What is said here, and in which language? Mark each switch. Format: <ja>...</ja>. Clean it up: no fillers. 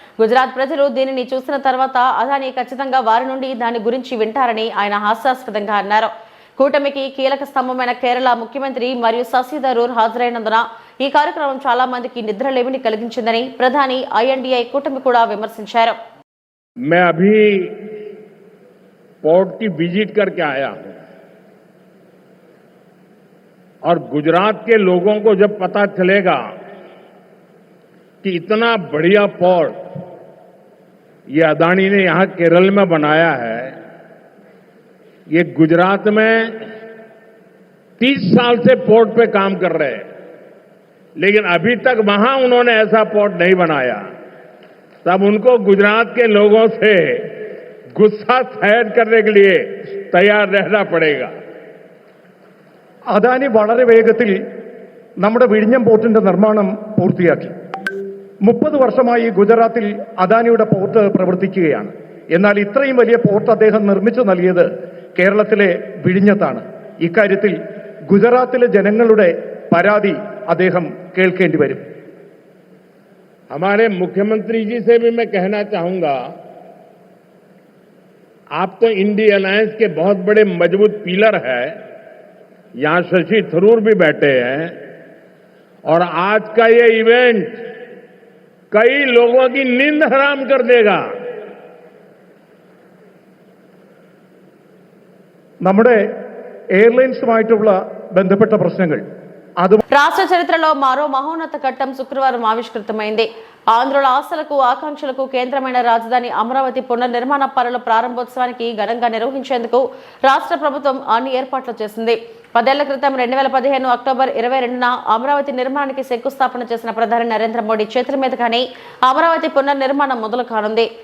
<te>గుజరాత్ ప్రజలు దీనిని చూసిన తర్వాత అదాని ఖచ్చితంగా వారి నుండి దాని గురించి వింటారని ఆయన హాస్యాస్పదంగా అన్నారు. కూటమికి కీలక స్తంభమైన కేరళ ముఖ్యమంత్రి మరియు శశి థరూర్ హాజరైనందున ఈ కార్యక్రమం చాలా మందికి నిద్రలేమిని కలిగించిందని ప్రధాని INDI కూటమి కూడా విమర్శించారు.</te> <hi>मैं अभी पोर्ट की विजिट करके आया हूं और गुजरात के लोगों को जब पता चलेगा कि इतना बढ़िया पोर्ट ये अदानी ने यहां केरल में बनाया है, ये गुजरात में 30 साल से पोर्ट पे काम कर रहे हैं, लेकिन अभी तक वहां उन्होंने ऐसा पोर्ट नहीं बनाया, तब उनको गुजरात के लोगों से गुस्सा सहन करने के लिए तैयार रहना पड़ेगा.</hi> <ml>അദാനി വളരെ വേഗത്തിൽ നമ്മുടെ വിഴിഞ്ഞം പോർട്ടിന്റെ നിർമ്മാണം പൂർത്തിയാക്കി. 30 വർഷമായി ഗുജറാത്തിൽ അദാനിയുടെ പോർട്ട് പ്രവർത്തിക്കുകയാണ്. എന്നാൽ ഇത്രയും വലിയ പോർട്ട് അദ്ദേഹം നിർമ്മിച്ചു നൽകിയത് കേരളത്തിലെ വിഴിഞ്ഞത്താണ്. ഇക്കാര്യത്തിൽ ഗുജറാത്തിലെ ജനങ്ങളുടെ പരാതി അദ്ദേഹം കേൾക്കേണ്ടി വരും.</ml> <hi>हमारे मुख्यमंत्री जी से भी मैं कहना चाहूंगा, आप तो इंडी अलायंस के बहुत बड़े मजबूत पिलर है. यहां शशि थरूर भी बैठे हैं और आज का ये इवेंट कई लोगों की नींद हराम कर देगा.</hi> <ml>നമ്മുടെ എയർലൈൻസുമായിട്ടുള്ള ബന്ധപ്പെട്ട പ്രശ്നങ്ങൾ</ml> <te>రాష్ట్ర చరిత్రలో మరో మహోన్నత ఘట్టం శుక్రవారం ఆవిష్కృతమైంది. ఆంధ్రుల ఆశలకు ఆకాంక్షలకు కేంద్రమైన రాజధాని అమరావతి పునర్నిర్మాణ పనుల ప్రారంభోత్సవానికి ఘనంగా నిర్వహించేందుకు రాష్ట్ర ప్రభుత్వం అన్ని ఏర్పాట్లు చేసింది. 10 ఏళ్ల క్రితం 2015 అక్టోబర్ 22న అమరావతి నిర్మాణానికి శంకుస్థాపన చేసిన ప్రధాని నరేంద్ర మోడీ చేతుల మీదుగానే అమరావతి పునర్నిర్మాణం మొదలు కానుంది.</te>